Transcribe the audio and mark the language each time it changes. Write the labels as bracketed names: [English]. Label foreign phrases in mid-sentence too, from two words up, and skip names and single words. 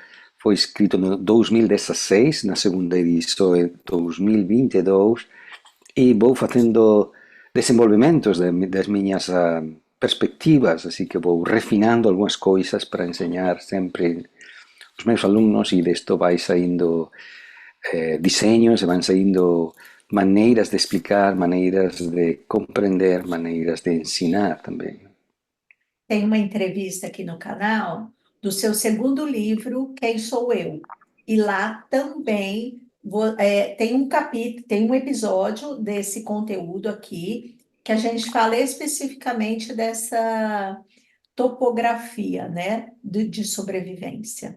[Galician] foi escrito no 2016, na segunda edición en 2022 e vou facendo desenvolvementos das miñas perspectivas, así que vou refinando algunhas coisas para enseñar sempre os meus alumnos e desto vai saindo diseños e van saindo maneiras de explicar, maneiras de comprender, maneiras de ensinar tamén. [Portuguese] Tem uma entrevista aqui no canal do seu segundo livro, Quem Sou Eu? E lá também tem um capítulo, tem um episódio desse conteúdo aqui que a gente fala especificamente dessa topografia, né, de sobrevivência.